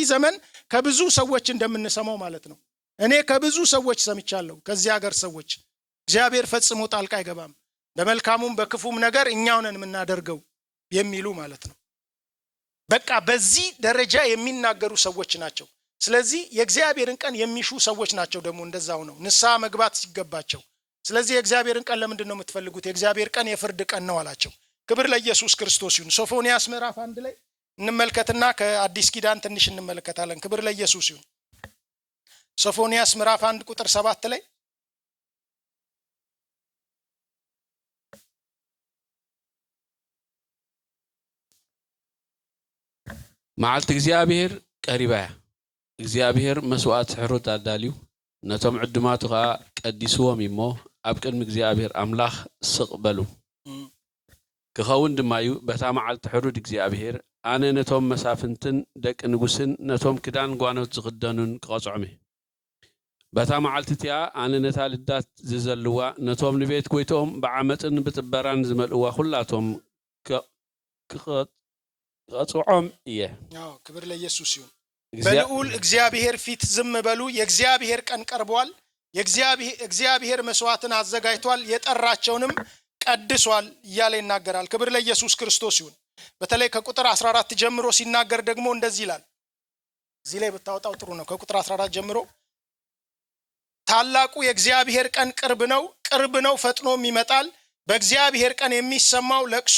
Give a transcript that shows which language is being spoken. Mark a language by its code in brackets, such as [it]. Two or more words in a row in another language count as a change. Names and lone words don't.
[am] ዘመን ከብዙ ሰዎች እንደምንሰማው ማለት ነው። እኔ ከብዙ ሰዎች ሰምቻለሁ። ከዚህ ሀገር ሰዎች እግዚአብሔር ፈጽሞ ጣልቃ አይገባም፣ በመልካሙም በክፉም ነገር እኛው ነን የምናደርገው የሚሉ ማለት ነው። በቃ በዚህ ደረጃ የሚናገሩ ሰዎች ናቸው። ስለዚህ የእግዚአብሔርን ቀን የሚሹ ሰዎች ናቸው ደግሞ እንደዛው ነው ንስሐ መግባት ሲገባቸው። ስለዚህ የእግዚአብሔርን ቀን ለምንድን ነው የምትፈልጉት? የእግዚአብሔር ቀን የፍርድ ቀን ነው አላቸው። ክብር ለኢየሱስ ክርስቶስ ይሁን። ሶፎንያስ ምዕራፍ 1 ላይ እንመልከትና ከአዲስ ኪዳን ትንሽ እንመለከታለን። ክብር ለኢየሱስ ይሁን። ሶፎንያስ ምዕራፍ 1 ቁጥር 7 ላይ [ti] መዓልቲ እግዚአብሔር ቀሪባ እያ። እግዚአብሔር መስዋዕት ሕሩት አዳልዩ ነቶም ዕድማቱ ከዓ ቀዲስዎም እሞ ኣብ ቅድሚ እግዚአብሔር ኣምላኽ ስቕ በሉ። ክኸውን ድማ እዩ በታ መዓልቲ ሕሩድ እግዚአብሔር ኣነ ነቶም መሳፍንትን ደቂ ንጉስን ነቶም ክዳን ጓኖት ዝኽደኑን ክቐጽዖም እየ። በታ መዓልቲ እቲኣ ኣነ ነታ ልዳት ዝዘልዋ ነቶም ንቤት ጎይቶኦም ብዓመፅን ብጥበራን ዝመልእዋ ኩላቶም ክቐጽዖም እየ። [am] ክብር ለኢየሱስ ይሁን። በልዑል እግዚአብሔር ፊት ዝም በሉ፣ የእግዚአብሔር ቀን ቀርቧል። እግዚአብሔር መስዋዕትን አዘጋጅቷል፣ የጠራቸውንም ቀድሷል እያለ ይናገራል። ክብር ለኢየሱስ ክርስቶስ ይሁን። በተለይ ከቁጥር 14 ጀምሮ ሲናገር ደግሞ እንደዚህ ይላል። እዚህ ላይ ብታወጣው ጥሩ ነው። ከቁጥር 14 ጀምሮ ታላቁ የእግዚአብሔር ቀን ቅርብ ነው፣ ፈጥኖም ይመጣል። በእግዚአብሔር ቀን የሚሰማው ለቅሶ